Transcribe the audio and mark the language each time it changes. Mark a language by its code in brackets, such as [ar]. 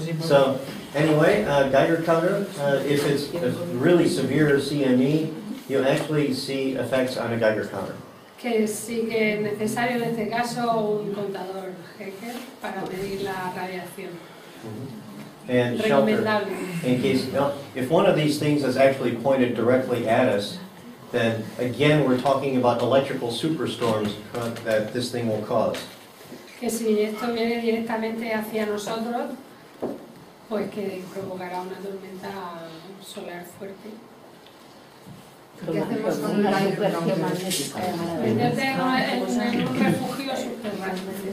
[en] So, anyway, Geiger counter, if it's a really severe CME, you'll actually see effects on a Geiger counter. [es] Que sí que es necesario en este caso un contador Geiger para medir la radiación. [en] And shelter, [es] Recomendable. [en] in case, if one of these things is actually pointed directly at us, then again we're talking about electrical superstorms that this thing will cause. [es] Que si esto viene directamente hacia nosotros, pues que provocará una tormenta solar fuerte. ¿Qué hacemos con una superficie magnética? Meterte en un refugio subterráneo.